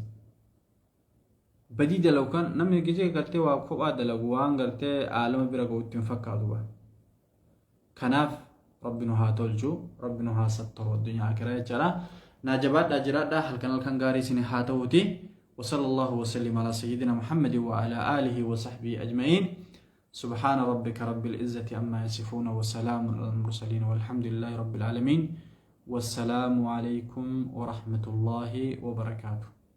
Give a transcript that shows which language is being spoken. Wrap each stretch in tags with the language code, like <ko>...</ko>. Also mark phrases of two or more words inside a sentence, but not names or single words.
<om>badii dalagu kan namni gizee gartee waa kophaa dalagu waan gartee aalama bira ga'utti hin fakkaatu ba kanaaf rabbi nu haa tolchu rabbi nu haa sattaru addunyaa akiraa jechaadha naa jabaadhaa jiraadhaa halkan gaarii isin haa ta'uuti</om> <ar>وصلى الله وسلم على سيدنا محمد وعلى آله وصحبه أجمعين سبحان ربك رب العزة عما يصفون وسلام على المرسلين والحمد لله رب العالمين والسلام عليكم ورحمة الله وبركاته</ar>